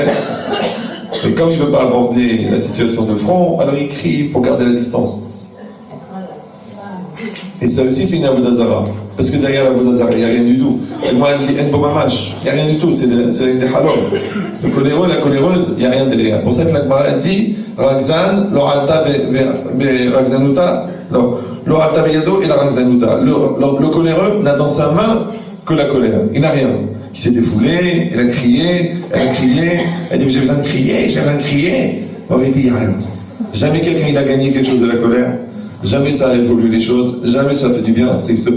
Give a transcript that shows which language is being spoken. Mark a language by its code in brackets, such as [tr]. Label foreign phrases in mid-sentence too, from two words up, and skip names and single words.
[fr] Mais comme il ne veut pas aborder la situation de front, alors il crie pour garder la distance. Et ça aussi, c'est une [he] עבודה זרה. [fr] Parce que derrière l' [he] עבודה זרה, [fr] il n'y a rien du tout. Et moi, elle dit en bomamash. Il n'y a rien du tout, c'est des halal. Le coléreux, la coléreuse, il n'y a rien derrière. C'est pour ça que la Gemara elle dit [he] רגזן, לא עלתה ב רגזנותא, לא עלתה ב ידו את לא רגזנותא. [fr] Le coléreux n'a dans sa main que la colère. Il n'a rien. Il s'est défoulé, elle a crié, elle dit j'ai besoin de crier. En vérité, il n'y a rien. Jamais quelqu'un il a gagné quelque chose de la colère. Jamais ça a évolué les choses, jamais ça fait du bien, ça n'existe pas.